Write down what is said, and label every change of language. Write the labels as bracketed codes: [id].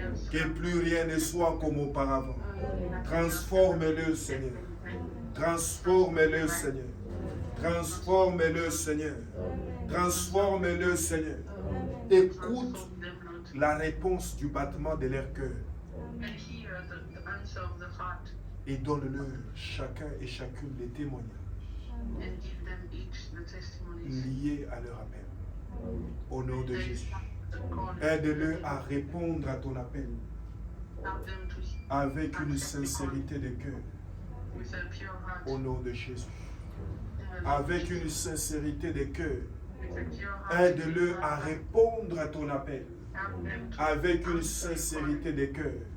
[fr] Que plus rien ne soit comme auparavant. Transforme-le, Seigneur. Transforme-le, Seigneur. Transforme-le, Seigneur. Transforme-le, Seigneur. Écoute la réponse du battement de leur cœur [en] And hear the answer of the heart [fr] et donne-leur chacun et chacune des témoignages [en] and give them each the testimonies. [fr] liés à leur appel. Au nom de Jésus. [en] The call. [fr] Aide-le à répondre à ton appel [en] Help them to [fr] avec une sincérité de cœur. [en] with a pure heart. [fr] Au nom de Jésus. [en] In the name of [fr] Avec une sincérité de cœur. [en] with a pure heart. [fr] Aide-le à répondre à ton appel avec une sincérité de cœur.